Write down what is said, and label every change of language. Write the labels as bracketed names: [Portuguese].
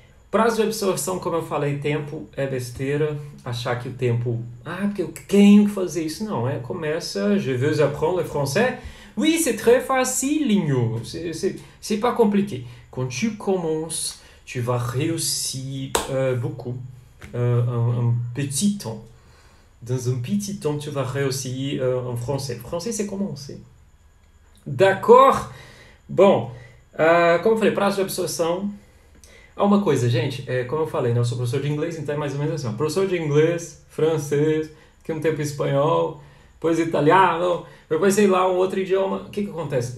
[Portuguese] Prazo de absorção, como eu falei, tempo é besteira. Achar que o tempo... porque eu tenho que fazer isso. Não, começa... [French] Je veux apprendre le français. Oui, c'est très facilinho. C'est pas compliqué. Quand tu commences, tu vas réussir beaucoup. Un petit temps. Dans un petit temps, tu vas réussir en français. Français, c'est commencer. D'accord? [Portuguese] Bom, como eu falei, prazo de absorção... Uma coisa, gente, como eu falei, né, eu sou professor de inglês, então é mais ou menos assim, professor de inglês, francês, aqui um tempo espanhol, depois italiano, depois sei lá, um outro idioma. O que acontece?